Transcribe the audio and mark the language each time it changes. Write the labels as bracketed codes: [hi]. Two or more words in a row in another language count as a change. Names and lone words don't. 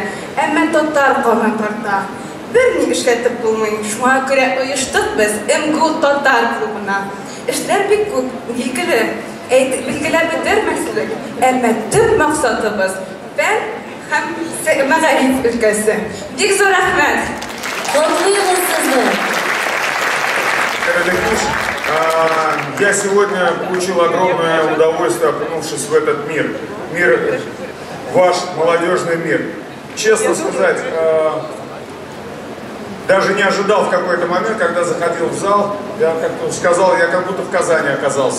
[tt] Әмма татар каны тарта. Берни эшләтеп булмый. Шуңа күрә оештык без МГУ татар клубына. Эшләр бик күп, билгеле. Билгеләр бетермәслек. Әмма төп максатыбыз фән һәм мәгариф өлкәсе. Бик зур рәхмәт. [ru] Я сегодня получил огромное удовольствие, окунувшись в этот мир. Мир, ваш молодежный мир. Честно сказать, даже не ожидал в какой-то момент, когда заходил в зал, я как-то сказал, я как будто в Казани оказался.